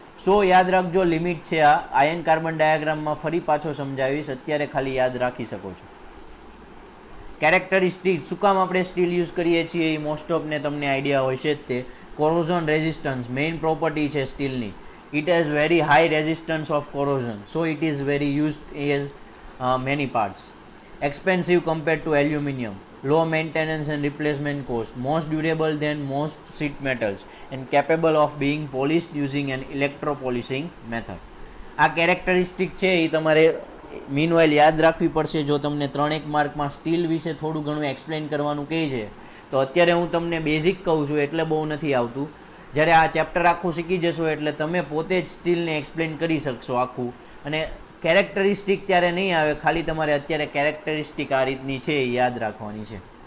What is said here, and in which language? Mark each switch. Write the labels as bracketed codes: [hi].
[gu] સો યાદ રાખજો, લિમિટ છે આ. આયન કાર્બન ડાયાગ્રામમાં ફરી પાછો સમજાવીશ, અત્યારે ખાલી યાદ રાખી શકો છો. કેરેક્ટરિસ્ટિક શું કામ આપણે સ્ટીલ યુઝ કરીએ છીએ એ મોસ્ટ ઓફને તમને આઈડિયા હોય છે જ તે. કોરોઝન રેઝિસ્ટન્સ મેઇન પ્રોપર્ટી છે સ્ટીલની. [en] It has very high resistance of corrosion, so it is very used as many parts. Expensive compared to aluminium, low maintenance and replacement cost, most durable than most sheet metals and capable of being polished using an electropolishing method. [gu] આ characteristic છે એ તમારે meanwhile યાદ રાખવી પડશે. જો તમને 3-1 માર્કમાં steel વિશે થોડું ઘણું એક્સપ્લેન કરવાનું કહે છે તો અત્યારે હું તમને બેઝિક કહું છું એટલે બહુ નથી આવતું. જ્યારે આ ચેપ્ટર આખું શીખી જશો એટલે તમે પોતે જ સ્ટીલને એક્સપ્લેન કરી શકશો આખું, અને કેરેક્ટરિસ્ટિક ત્યારે નહીં આવે, ખાલી તમારે અત્યારે કેરેક્ટરિસ્ટિક આ રીતની છે એ યાદ રાખવાની છે.